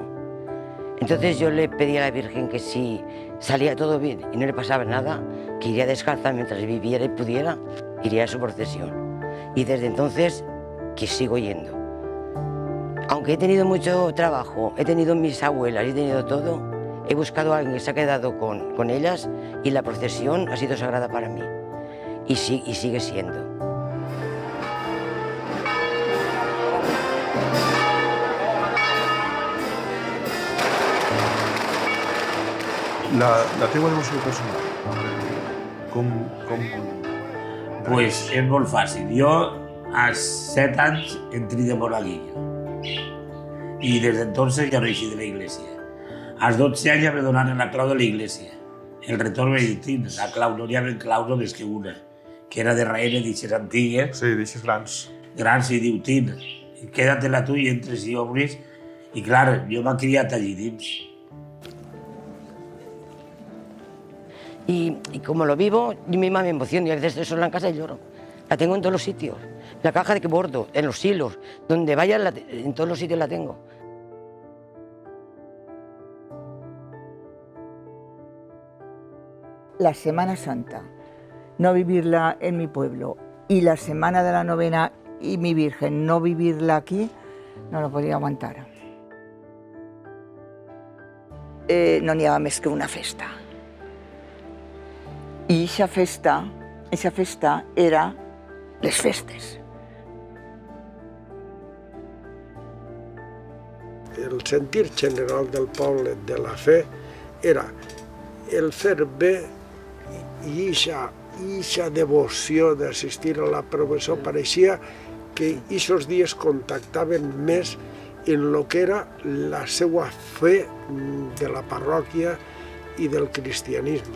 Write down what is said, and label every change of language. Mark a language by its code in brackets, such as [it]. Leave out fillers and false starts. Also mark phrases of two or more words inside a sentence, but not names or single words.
[es] Entonces yo le pedí a la Virgen que si salía todo bien y no le pasaba nada, que iría descalza mientras viviera y pudiera, iría a su procesión. Y desde entonces que sigo yendo. Aunque he tenido mucho trabajo, he tenido mis abuelas, he tenido todo, he buscado a alguien que se ha quedado con ellas y la procesión ha sido sagrada para mí. Y sigue siendo. [ca] La teva devoció personal, com... Pues és molt fàcil. Jo, als 7 anys, [es] entré de monaguillo. Y desde entonces ya no eixí de la iglesia. [ca] Als 12 anys ja [es] me donaron [ca] la clau de [es] la iglesia. [ca] El retorn benedictín, la clau, no hi havia clau només que una, que era de raïna d'eixes antigues. Sí, d'eixes grans. Grans, i diu, Tin, [es] quédatela tu [ca] i entres i obris. I clar, jo m'he criat allí dins. [es] Y como lo vivo, yo misma me emociono y a veces estoy sola en casa y lloro. La tengo en todos los sitios. La caja de que bordo, en los hilos, donde vaya, en todos los sitios la tengo. La Semana Santa, no vivirla en mi pueblo, y la Semana de la Novena y mi Virgen, no vivirla aquí, no lo podria aguantar. [ca] No n'hi ha més que una festa. I aquesta festa era les festes. El sentir general del poble de la fe era el fer bé i aquesta devoció d'assistir a la professó pareixia que aquests dies contactaven més en el que era la seva fe de la parròquia i del cristianisme.